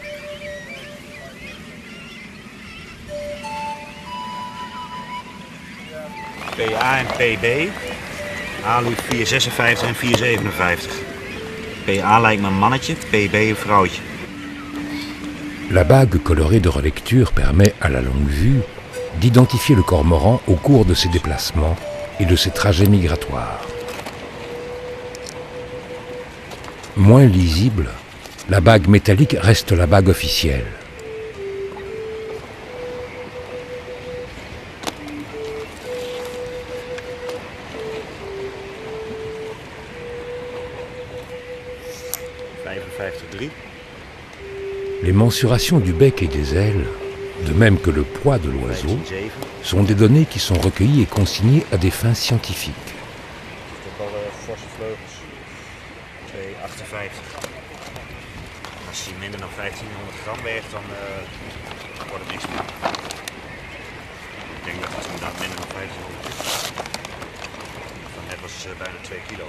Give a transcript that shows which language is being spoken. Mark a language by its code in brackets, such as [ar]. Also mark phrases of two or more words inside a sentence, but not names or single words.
[nl] PA en PB. A doet 456 en 457. PA lijkt me een mannetje, PB een vrouwtje. [fr] La bague colorée de relecture permet, à la longue vue, d'identifier le cormoran au cours de ses déplacements et de ses trajets migratoires. Moins lisible, la bague métallique reste la bague officielle. Les mensurations du bec et des ailes, de même que le poids de l'oiseau, sont des données qui sont recueillies et consignées à des fins scientifiques. [nl] Als hij minder dan 1500 gram weegt, dan wordt het niks meer. Ik denk dat het inderdaad minder dan 1500 is. Van net was bijna 2 kilo.